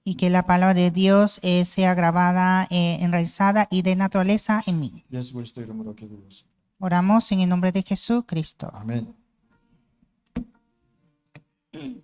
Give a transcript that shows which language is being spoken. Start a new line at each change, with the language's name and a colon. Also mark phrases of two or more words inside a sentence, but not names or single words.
Spanish: Y que la palabra de Dios sea grabada, enraizada y de naturaleza en mí.
Korean: 예수 그리스도 이름으로 기도드렸습니다.
Spanish: Oramos en el nombre de Jesucristo.
Korean: 아멘.